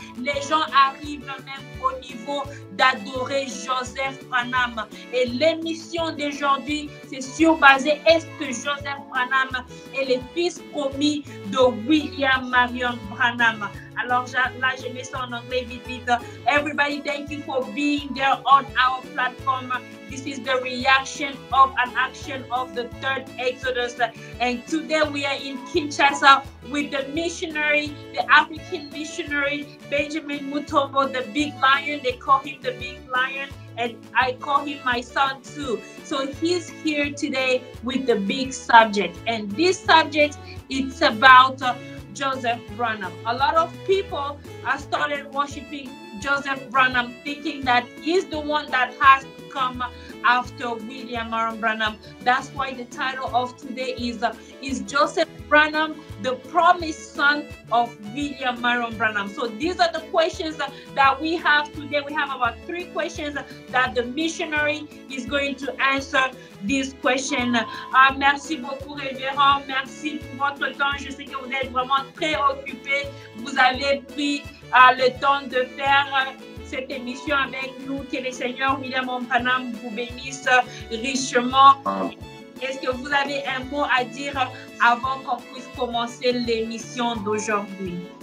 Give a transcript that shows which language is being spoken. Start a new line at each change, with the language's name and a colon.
French: Les gens arrivent même au niveau d'adorer Joseph Branham. Et l'émission d'aujourd'hui, c'est surbasé. Est-ce que Joseph Branham est le fils promis de William Marion Branham? Alors là, je mets ça en anglais vite, vite.
English: Everybody, thank you for being there on our platform. This is the reaction of an action of the 3rd Exodus. And today we are in Kinshasa with the missionary, the African missionary, Benjamin Mutombo, the big lion. They call him the big lion. And I call him my son too. So he's here today with the big subject. And this subject, it's about Joseph Branham. A lot of people have started worshiping Joseph Branham, thinking that he's the one that has to come after William Marion Branham. That's why the title of today is Joseph Branham, the promised son of William Marion Branham. So these are the questions that we have today. We have about 3 questions that the missionary is going to answer this question.
French: Merci beaucoup, révérend. Merci pour votre temps. Je sais que vous êtes vraiment très occupé. Vous avez pris le temps de faire cette émission avec nous. Que le Seigneur William Branham vous bénisse richement. Est-ce que vous avez un mot à dire avant qu'on puisse commencer l'émission d'aujourd'hui?